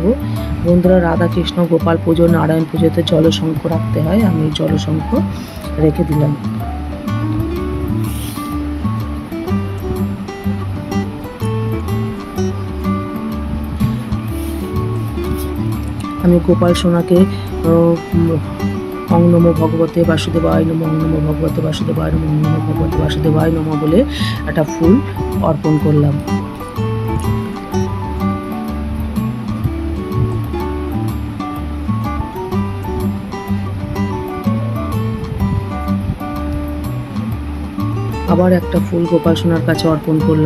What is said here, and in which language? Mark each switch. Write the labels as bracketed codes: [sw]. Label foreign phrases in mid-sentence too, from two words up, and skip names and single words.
[bn] বন্ধুরা, রাধা কৃষ্ণ গোপাল পুজো, নারায়ণ পুজোতে জলশঙ্খ রাখতে হয়, আমি জলশঙ্খ রেখে দিলাম। আমি গোপাল সোনাকে [sa] ॐ नमो भगवते वासुदेवाय नमः, ॐ नमो भगवते वासुदेवाय नमः, ॐ नमो भगवते वासुदेवाय नमः [bn] বলে একটা ফুল অর্পণ করলাম। আবার একটা ফুল গোপাল সোনার কাছে অর্পণ করলাম।